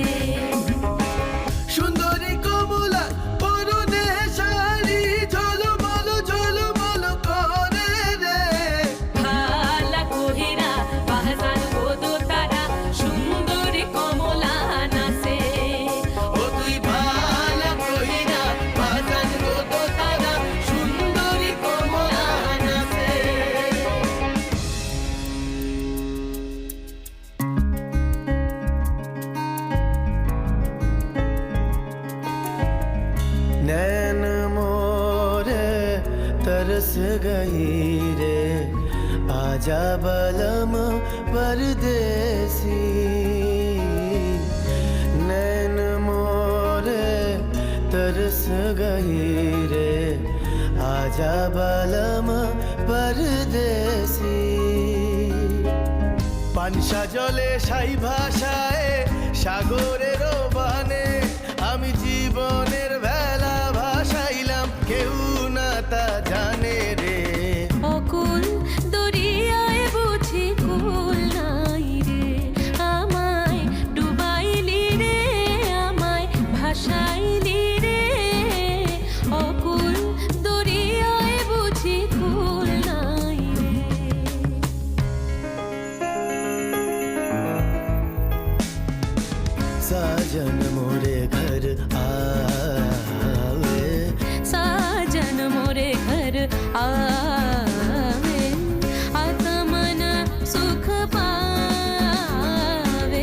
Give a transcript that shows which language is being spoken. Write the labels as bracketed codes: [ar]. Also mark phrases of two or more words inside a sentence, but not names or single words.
[bn] সুন্দরী কমলা পরনে শাড়ি ঝলমল ঝলমল করে রে। ভালা কইরা বাজান গো দোতারা সুন্দরী কমলা নাচে। ও তুই ভালো কইরা বাজান গো দোতারা সুন্দরী কমলা নাচে। [hi] नैन मोरे तरस गई रे आजा बलम परदेसी। नैन मोरे तरस गई रे आजा बलम परदेसी। [bn] পানসা জলে সাই ভাষায় সাগরের বানে আমি জীবনের ভেলা ভাসাইলাম, কেউ না তা জানে রে। অকুল দরিয়ায় বুঝি কুল নাই রে, আমায় ডুবাইলি রে, আমায় ভাসাইলি রে। অকুল দরিয়ায় বুঝি কুল নাই রে। [hi] साजन मोरे घर आवे, साजन मोरे घर आवे, आत्मन सुख पावे।